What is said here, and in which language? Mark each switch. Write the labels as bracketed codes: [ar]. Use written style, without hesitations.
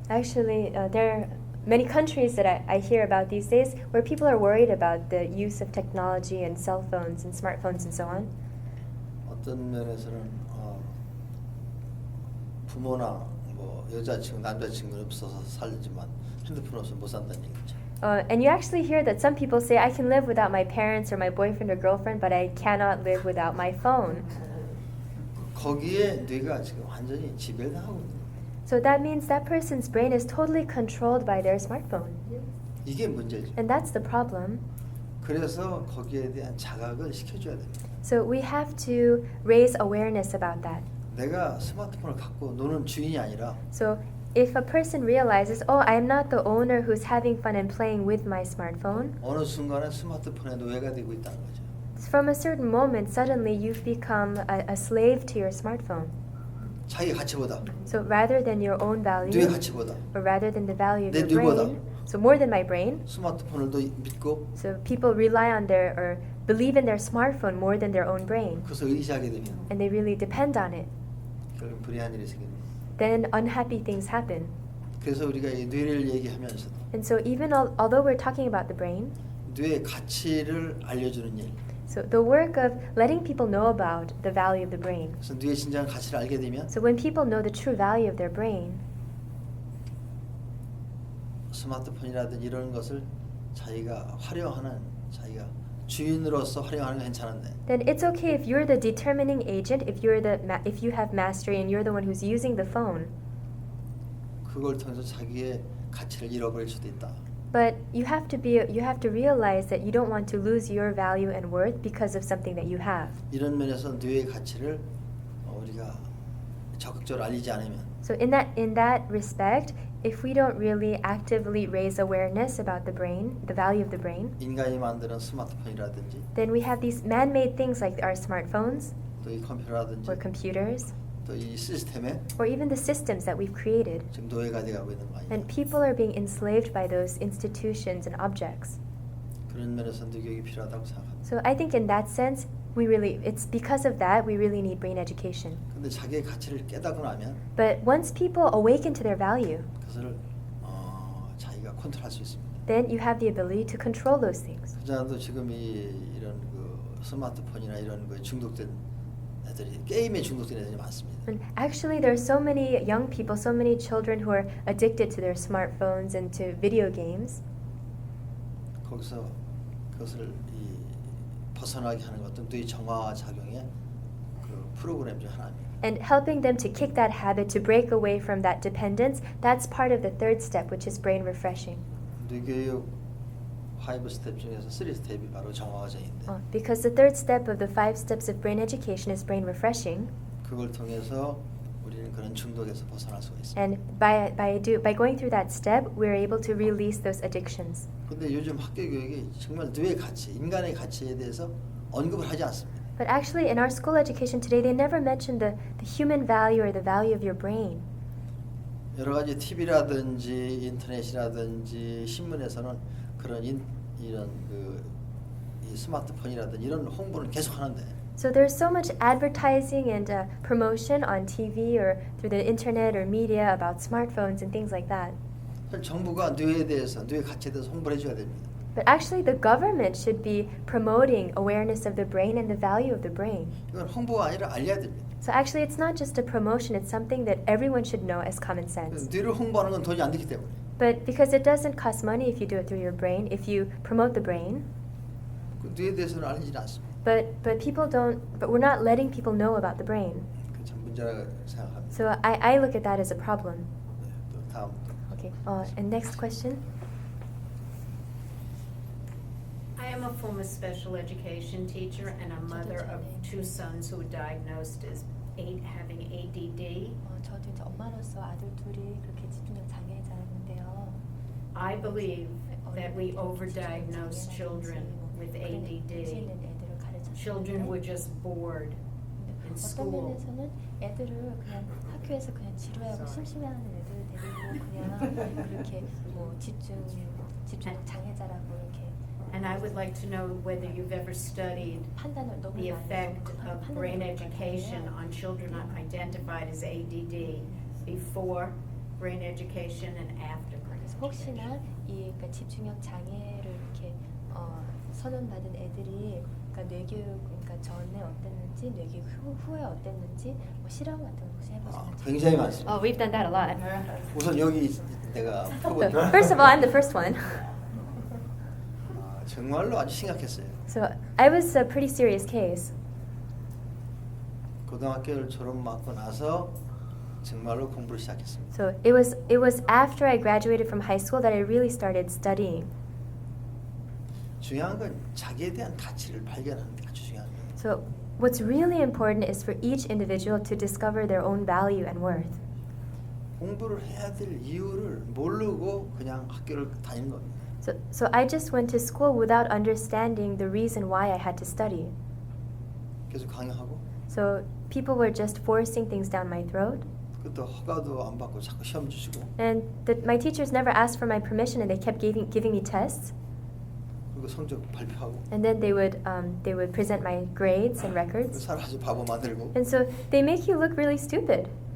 [en] Actually, there are many countries that I hear about these days where people are worried about the use of technology and cell phones and smartphones and so on. [ko] 어떤 면에서는 부모나 뭐 여자친구, 남자친구는 없어서 살지만 핸드폰 없으면 못 산다는 얘기죠. [en] And you actually hear that some people say, I can live without my parents or my boyfriend or girlfriend, but I cannot live without my phone. [ko] 거기에 뇌가 지금 완전히 지배당하고 있는 거예요. [en] So that means that person's brain is totally controlled by their smartphone. [ko] 이게 문제죠. [en] And that's the problem. [ko] 그래서 거기에 대한 자각을 시켜줘야 됩니다. [en] So we have to raise awareness about that. [ko] 내가 스마트폰을 갖고 노는 주인이 아니라 [en] So if a person realizes, oh, I'm not the owner who's having fun and playing with my smartphone, [ko] 어느 순간에 스마트폰의 노예가 되고 있다는 거죠. [en] from a certain moment, suddenly you've become a slave to your smartphone. [ko] 자기 가치보다, [en] So rather than your own [ko] 뇌 [en] value, [ko] 가치보다 [en] or rather than the value of [ko] 내 [en] your [ko] 뇌보다. [en] brain, so more than my brain, [ko] 스마트폰을 더 믿고 [en] so people rely on their or believe in their smartphone more than their own brain, [ko] 그래서 의지하게 되면 [en] and they really depend on it. [ko] 결국 불이한 일이 생깁니다. [en] Then unhappy things happen. [ko] 그래서 우리가 이 뇌를 얘기하면서도 [en] And so even although we're talking about the brain, [ko] 뇌의 가치를 알려주는 일. [en] so the work of letting people know about the value of the brain. [ko] 그래서 뇌의 진정한 가치를 알게 되면 [en] So when people know the true value of their brain, [ko] 스마트폰이라든지 이런 것을 자기가 활용하는 자기가 주인으로서 활용하는 건 괜찮은데 [en] then it's okay if you're the determining agent, if you have mastery and you're the one who's using the phone. [ko] 그걸 통해서 자기의 가치를 잃어버릴 수도 있다. [en] But you have to realize that you don't want to lose your value and worth because of something that you have. [ko] 이런 면에서 뇌의 가치를 우리가 적극적으로 알리지 않으면 [en] So in that respect, if we don't really actively raise awareness about the brain, the value of the brain, [ko] 인간이 만드는 스마트폰이라든지 [en] then we have these man-made things like our smartphones [ko] 또 이 컴퓨터라든지 [en] or computers [ko] 또 이 시스템에 [en] or even the systems that we've created. [ko] 지금 노예가 돼가고 있는 거 아니에요. [en] And people are being enslaved by those institutions and objects. [ko] 그런 면에서 뇌교육이 필요하다고 생각합니다. [en] So I think in that sense, it's because of that we really need brain education. [ko] 근데 자기의 가치를 깨닫고 나면 [en] But once people awaken to their value, [ko] 그것을 자기가 컨트롤할 수 있습니다. [en] then you have the ability to control those things. [ko] 그자도 지금 이런 그 스마트폰이나 이런 거에 중독된 애들이 게임에 중독된 애들이 많습니다. [en] And actually, there are so many young people, so many children who are addicted to their smartphones and to video games. [ko] 거기서 그것을 벗어나게 하는 것도 뇌 정화 작용의 그 프로그램 중 하나입니다. [en] And helping them to kick that habit, to break away from that dependence, that's part of the third step, which is brain refreshing. [ko] 뇌교육 5 스텝 중에서 3 스텝이 바로 정화 과정인데 [en] Because the third step of the 5 steps of brain education is brain refreshing. [ko] 그걸 통해서 우리는 그런 중독에서 벗어날 수가 있습니다. [en] And by going through that step, we're able to release those addictions. [ko] 근데 요즘 학교 교육이 정말 뇌의 가치, 인간의 가치에 대해서 언급을 하지 않습니다. [en] But actually, in our school education today, they never mention the human value or the value of your brain. [ko] 여러 가지 TV라든지 인터넷이라든지 신문에서는 그런 이런 이 스마트폰이라든지 이런 홍보는 계속 하는데 [en] So there's so much advertising and promotion on TV or through the internet or media about smartphones and things like that. [ko] 사실 정부가 뇌에 대해서, 뇌의 가치에 대해서 홍보를 해줘야 됩니다. [en] But actually, the government should be promoting awareness of the brain and the value of the brain. [ko] 이건 홍보가 아니라 알려야 됩니다. [en] So actually, it's not just a promotion, it's something that everyone should know as common sense. [ko] 뇌를 홍보하는 건 돈이 안 들기 때문에 [en] But because it doesn't cost money if you do it through your brain, if you promote the brain, [ko] 그 뇌에 대해서는 알리지 않습니다. [en] but we're not letting people know about the brain. [ko] 그 참 문제라고 생각합니다. [en] So I look at that as a problem. [ko] 네, 또 다음. [en] Okay. And next question. I am a former special education teacher and a mother of 2 sons who were diagnosed as having ADD. [ko] 저도 이제 엄마로서 아들 둘이 그렇게 집중력 장애자였는데요. [en] I believe that we overdiagnose children with ADD. Children were just bored in [ko] 어떤 [en] school. [ko] 면에서는 애들을 그냥 학교에서 그냥 지루하고 심심해하는 애들 데리고 그냥 그렇게 뭐 집중 장애자라고 이렇게 [en] And I would like to know whether you've ever studied [ko] 판단을 너무 [en] the [ko] 많이 [en] effect [ko] 해서 [en] of [ko] 판단을 [en] brain [ko] 많이 [en] education [ko] 해요. [en] on children identified as ADD before brain education and after brain [ko] 그래서 [en] education. [ko] 혹시나 이 그러니까 집중력 장애를 이렇게 선언받은 애들이 그러니까 뇌교육 그러니까 전에 어땠는지 뇌교육 후에 어땠는지 뭐 실험 같은 거 혹시 해보셨는지? 굉장히 많습니다. [en] We've done that a lot. [ko] 우선 여기 내가 표본 [en] First of all, I'm the first one. [ko] 정말로 아주 심각했어요. [en] So I was a pretty serious case. [ko] 고등학교를 졸업하고 나서 정말로 공부를 시작했습니다. [en] So it was after I graduated from high school that I really started studying. [ko] 중요한 건 자기에 대한 가치를 발견하는 게 아주 중요합니다. [en] So what's really important is for each individual to discover their own value and worth. [ko] 공부를 해야 될 이유를 모르고 그냥 학교를 다니는 겁니다. [en] So I just went to school without understanding the reason why I had to study. [ko] 계속 강요하고 [en] So people were just forcing things down my throat. [ko] 그것도 허가도 안 받고 자꾸 시험 주시고 [en] And my teachers never asked for my permission and they kept giving me tests. [ko] 그리고 성적 발표하고 [en] And then they would present my grades and records. [ko] 사람 아주 바보 만들고 [en] And so they make you look really stupid.